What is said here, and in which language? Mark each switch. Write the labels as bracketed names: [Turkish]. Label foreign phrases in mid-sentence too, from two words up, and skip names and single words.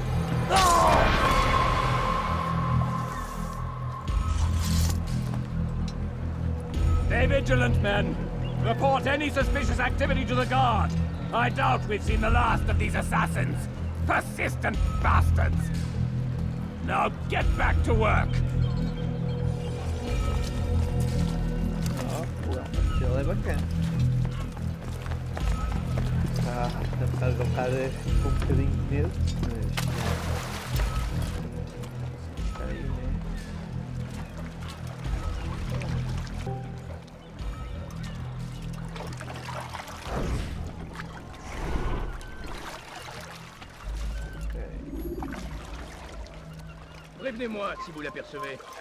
[English] Stay vigilant, men. Report any suspicious activity to the guard. I doubt we've seen the last of these assassins. Persistent bastards. Now get back to work. [Portuguese] Ele é bacana. Está a derrotar com um bocadinho de medo, mas. Está aí, né? [French] Prévenez-moi si vous l'apercevez.